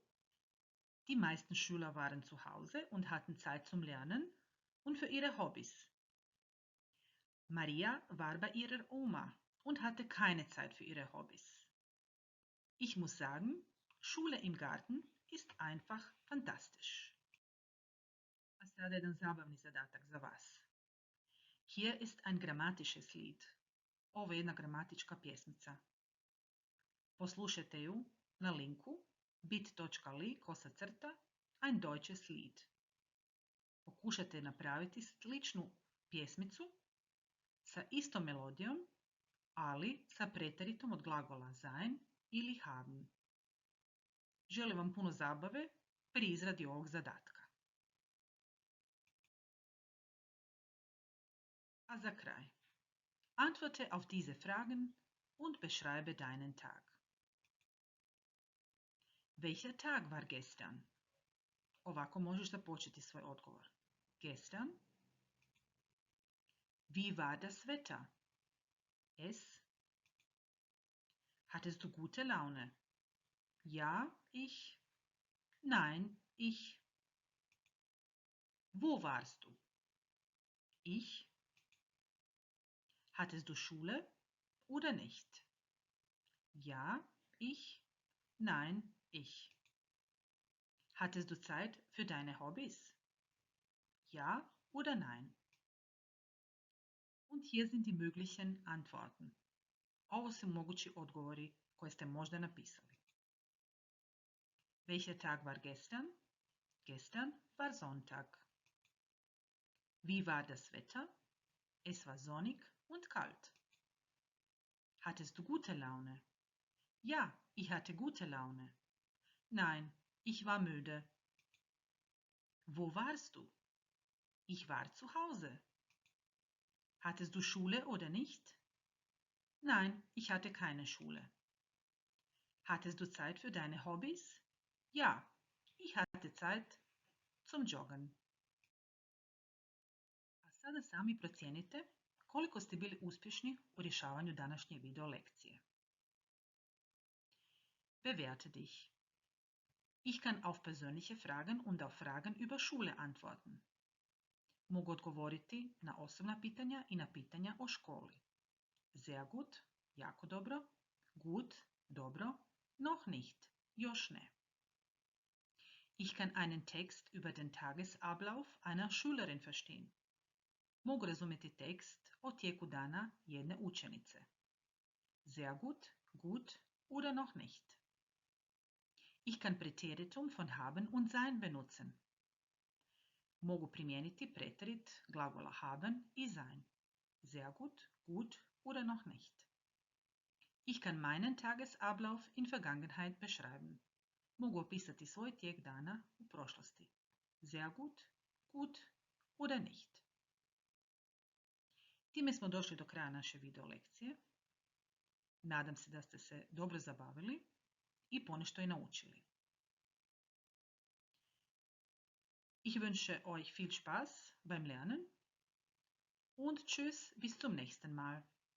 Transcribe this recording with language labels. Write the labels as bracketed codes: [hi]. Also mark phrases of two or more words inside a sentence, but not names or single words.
[de] Die meisten Schüler waren zu Hause und hatten Zeit zum Lernen und für ihre Hobbys. Maria war bei ihrer Oma und hatte keine Zeit für ihre Hobbys. Ich muss sagen, Schule im Garten ist einfach fantastisch. [hr] A sada jedan zabavni zadatak za vas. [de] Hier ist ein grammatisches Lied. [hr] Ovo je jedna gramatička pjesmica. Poslušajte ju na linku bit.ly/ [de] ein deutsches Lied. [hr] Pokušajte napraviti sličnu pjesmicu sa istom melodijom, ali sa preteritom od glagola sein ili haben. Želim vam puno zabave pri izradi ovog zadatka. A za kraj. [de] Antworte auf diese Fragen und beschreibe deinen Tag. Welcher Tag war gestern? [hr] Ovako možeš započeti svoj odgovor. [de] Gestern. Wie war das Wetter? Es. Hattest du gute Laune? Ja, ich. Nein, ich. Wo warst du? Ich. Hattest du Schule oder nicht? Ja, ich. Nein, ich. Hattest du Zeit für deine Hobbys? Ja oder nein? Und hier sind die möglichen Antworten. [hr] Ovo su mogući odgovori koje ste možda napisali. [de] Welcher Tag war gestern? Gestern war Sonntag. Wie war das Wetter? Es war sonnig und kalt. Hattest du gute Laune? Ja, ich hatte gute Laune. Nein, ich war müde. Wo warst du? Ich war zu Hause. Hattest du Schule oder nicht? Nein, ich hatte keine Schule. Hattest du Zeit für deine Hobbys? Ja, ich hatte Zeit zum Joggen. [hr] A sada sami procijenite koliko ste bili uspješni u rješavanju današnje video lekcije. [de] Bewerte dich. Ich kann auf persönliche Fragen und auf Fragen über Schule antworten. [hr] Mogu odgovoriti na osobna pitanja i na pitanja o školi. [de] Sehr gut, [hr] jako dobro, [de] gut, dobro, noch nicht, [hr] još ne. [de] Ich kann einen Text über den Tagesablauf einer Schülerin verstehen. [hr] Mogu razumjeti tekst o tijeku dana jedne učenice. [de] Sehr gut, gut oder noch nicht. Ich kann Präteritum von haben und sein benutzen. [hr] Mogu primijeniti preterit glagola haben i sein. [de] Sehr gut, gut oder noch nicht. Ich kann meinen Tagesablauf in Vergangenheit beschreiben. [hr] Mogu opisati svoj tijek dana u prošlosti. [de] Sehr gut, gut oder nicht. [hr] Time smo došli do kraja naše video lekcije. Nadam se da ste se dobro zabavili i ponešto i naučili. [de] Ich wünsche euch viel Spaß beim Lernen und tschüss, bis zum nächsten Mal.